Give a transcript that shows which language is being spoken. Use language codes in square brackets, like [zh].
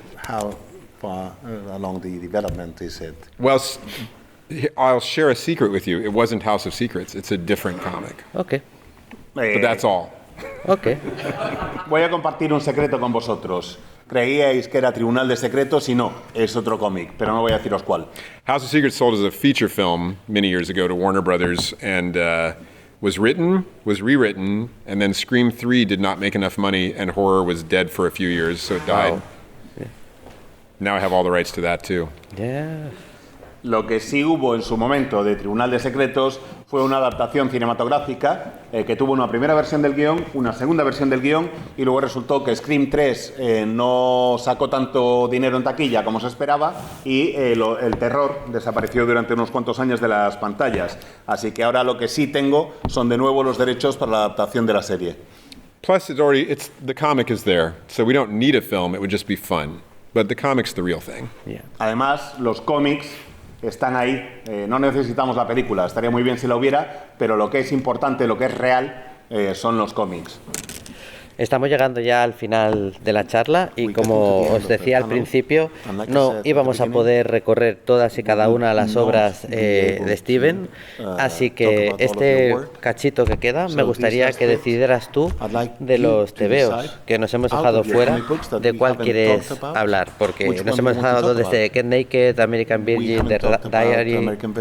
[en] How far along the development is it? Well, I'll share a secret with you. It wasn't House of Secrets. It's a different comic. Okay. But that's all. Okay. [es] Voy a compartir un secreto con vosotros. Creíais que era Tribunal de Secretos y no, es otro cómic, pero no voy a deciros cuál. [en] House of Secrets sold as a feature film many years ago to Warner Brothers, and was written, was rewritten, and then Scream 3 did not make enough money, and horror was dead for a few years, so it died. Wow. Yeah. Now I have all the rights to that too. Yeah. [es] Lo que sí hubo en su momento de Tribunal de Secretos fue una adaptación cinematográfica que tuvo una primera versión del guión, una segunda versión del guión, y luego resultó que Scream 3 no sacó tanto dinero en taquilla como se esperaba y el terror desapareció durante unos cuantos años de las pantallas. Así que ahora lo que sí tengo son de nuevo los derechos para la adaptación de la serie. [en] Plus, the comic is there, so we don't need a film, it would just be fun. But the comic's the real thing. Yeah. [es] Además, los cómics están ahí, no necesitamos la película, estaría muy bien si la hubiera, pero lo que es importante, lo que es real, son los cómics. Estamos llegando ya al final de la charla y como os decía al principio, no íbamos a poder recorrer todas y cada una de las obras de Steven, así que este cachito que queda me gustaría que decidieras tú de los tebeos que nos hemos dejado fuera, de cuál quieres hablar, porque nos hemos dejado desde Get Naked, American Virgin, The Diary.